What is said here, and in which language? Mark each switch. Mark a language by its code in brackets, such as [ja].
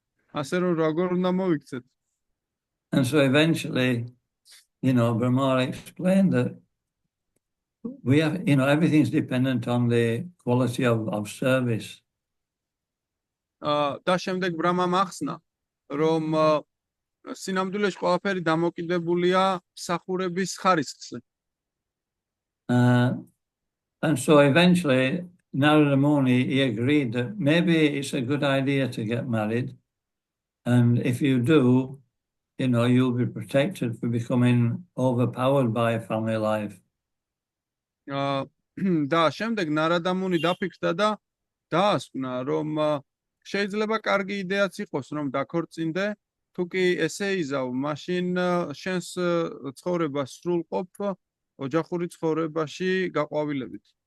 [ka] ასე რომ როგორ უნდა მოვიქცეთ? [en] And so eventually, you know, Brahma explained that we have, you know, everything's dependent on the quality of service. [ka] და შემდეგ ბრამამ ახსნა, რომ სინამდვილეში ყველაფერი დამოკიდებულია მსახურების ხარისხზე. [en] And so eventually, Narada Muni, he agreed that maybe it's a good idea to get married. And if you do, you know, you'll be protected from becoming overpowered by family life. [ka] და შემდეგ ნარადა მუნი დაფიქრდა და დაასკვნა, რომ შეიძლება კარგი იდეაც იყოს, რომ დაქორწინდე, თუ კი ესე იზავ, მაშინ შენს ცხოვრებას სრულყოფ ოჯახური ცხოვრებაში გაყვავილებით.